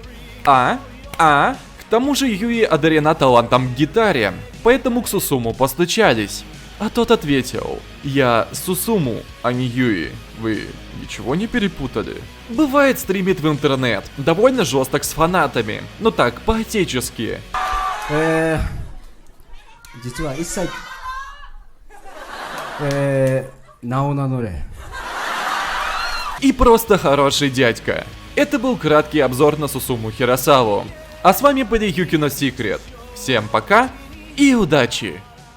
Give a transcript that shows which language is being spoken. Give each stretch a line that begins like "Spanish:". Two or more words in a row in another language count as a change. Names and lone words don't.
Russian: К тому же Юи одарена талантом к гитаре, поэтому к Сусуму постучались. А тот ответил: «Я Сусуму, а не Юи. Вы ничего не перепутали?» Бывает, стримит в интернет, довольно жесток с фанатами, но так, по-отечески.
Japanese: 実は一切名を名乗れ
Russian: И просто хороший дядька. Это был краткий обзор на Сусуму Хиросаву. А с вами были Юкино Секрет. Всем пока и удачи!